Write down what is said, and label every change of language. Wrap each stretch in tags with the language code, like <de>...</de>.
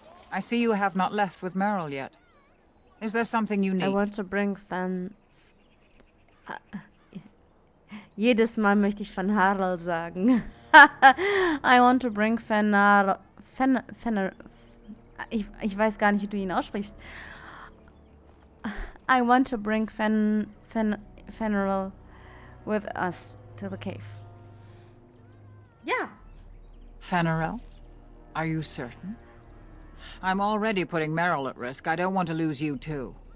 <en>I see you have not left with Meryl yet. Is there something you need? I want to bring</en> <de>Jedes Mal möchte ich Van Harel sagen.</de> <en>I want to bring</en> <de>ich weiß gar nicht, wie du ihn aussprichst.</de> <en>I want to bring Fenrir with us to the cave. Yeah. Fenrir? Are you certain? I'm already putting Meryl at risk. I don't want to lose you too.</en>